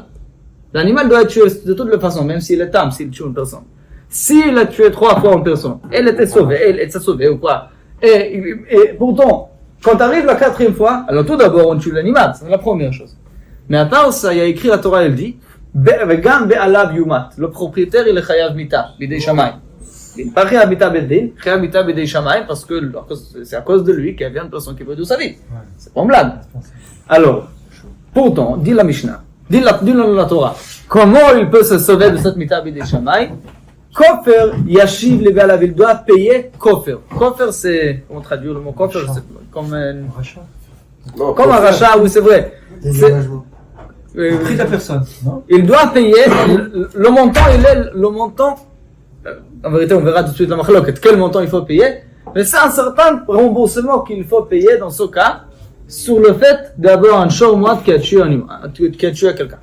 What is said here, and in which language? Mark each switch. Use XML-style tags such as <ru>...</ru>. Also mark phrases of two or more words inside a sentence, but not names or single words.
<fr>L'animal doit être tué de toutes les façons, même s'il est tame, s'il tue une personne. S'il a tué 3 fois une personne, elle était sauvée, elle était sauvée ou quoi. Et pourtant, quand arrive la 4e fois, alors tout d'abord on tue l'animal, c'est la première chose. Mais à part ça, il y a écrit la Torah, elle dit,</fr> <he>וגם בעליו יומת.</he> <fr>Le propriétaire, il est</fr> <he>חייב מיתה, בידי שמים.</he> <fr>Il n'est pas</fr> <he>חייב מיתה בדין, חייב מיתה בידי שמים,</he> <fr>parce que c'est à cause de lui qu'il y a une personne qui veut de sa vie. C'est pas une blague. Alors, pourtant, dit la Mishnah, dit la Torah, comment il peut se sauver de cette</fr> <he>מיתה בידי שמים? כופר ישיב לבעליו,</he> <fr>il doit payer kofer. Kofer, c'est, comment traduire le mot kofer? C'est comme un rachat, oui, c'est vrai. Prix de la personne, non? Il doit payer, le montant, le montant, en vérité, on verra tout de suite la machloket, quel montant il faut payer, mais c'est un certain remboursement qu'il faut payer dans ce cas, sur le fait d'avoir un shormoat qui a tué quelqu'un.</fr>